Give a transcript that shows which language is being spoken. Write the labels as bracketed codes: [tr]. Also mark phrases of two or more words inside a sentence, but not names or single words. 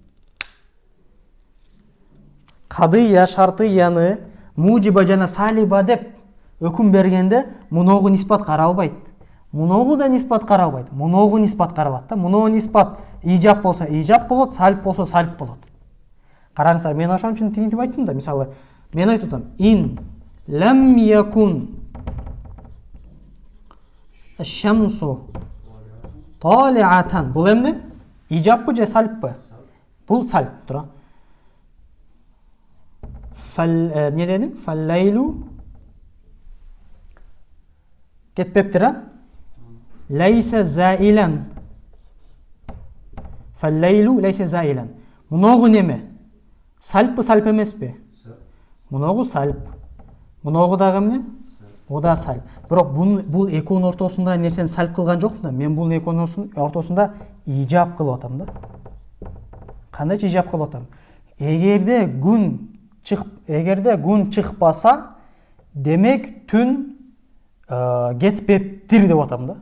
[ky] Кадыя шартыяны мужиба жана салиба деп өкүм бергенде муногу ниспат каралбайт. Муногу да ниспат каралбайт. Муногу ниспат каралат да. Муногу ниспат ижап болсо ижап болот, салип болсо салип болот. Караңыздар, мен ошон үчүн тигинтип айттым да. Мисалы, мен айтып атам: [ar] إن لم يكن الشمس طالعة. [ky] Бул эмне? Ижаппы же салиппы? Бул салип, тура. Не дедим? Фаллайлу кетпептир, а? [ar] ليس زائلا. فالليل ليس زائلا. [ky] Муногу неме? Салиппы, салип эмеспи? Муногу салип. Муногу дагы эмне? О да салип. Бирок бул экөөнүн ортосунда нерсени салип кылган жокмун да. Мен бул экөөнүн ортосунда ижап кылып атам да. Кандайча ижап кылып атам? Эгерде күн чыкпаса, демек түн кетпептир деп атам да.